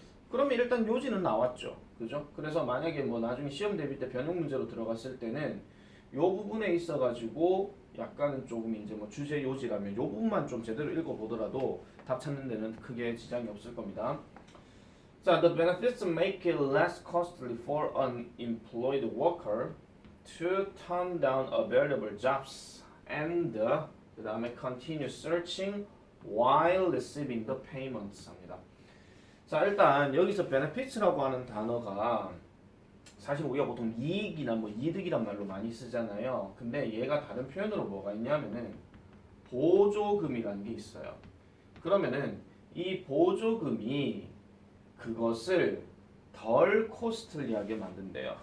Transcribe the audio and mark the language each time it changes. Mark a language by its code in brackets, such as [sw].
[ko] 그러면 일단 요지는 나왔죠. 그죠? 그래서 만약에 뭐 나중에 시험 대비 때 변형 문제로 들어갔을 때는 요 부분에 있어 가지고 약간은 조금 이제 뭐 주제 요지라면 요 부분만 좀 제대로 읽어 보더라도 답 찾는 데는 크게 지장이 없을 겁니다. [en] 자, the benefits make it less costly for an employed worker to turn down available jobs and [ko] 그 다음에 [en] continue searching while receiving the payments 합니다. [ko] 자, 일단 여기서 benefits라고 하는 단어가 사실 우리가 보통 이익이나 뭐 이득이란 말로 많이 쓰잖아요. 근데 얘가 다른 표현으로 뭐가 있냐면은 보조금이라는 게 있어요. 그러면은 이 보조금이 그것을 덜 코스틀리하게 만든대요.